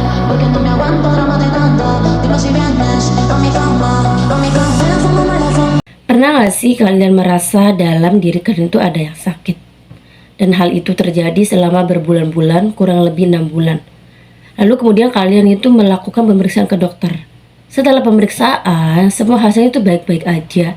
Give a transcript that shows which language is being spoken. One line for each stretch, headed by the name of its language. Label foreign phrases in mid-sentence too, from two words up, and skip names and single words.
Spanish: porque no me aguanto drama de tanto. Dime si vienes, pa' mi cama, fumamos la fama.
Indonesian: Pernah gak sih kalian merasa dalam diri kalian itu ada yang sakit? Dan hal itu terjadi selama berbulan-bulan, kurang lebih 6 bulan. Lalu kemudian kalian itu melakukan pemeriksaan ke dokter. Setelah pemeriksaan, semua hasilnya itu baik-baik aja.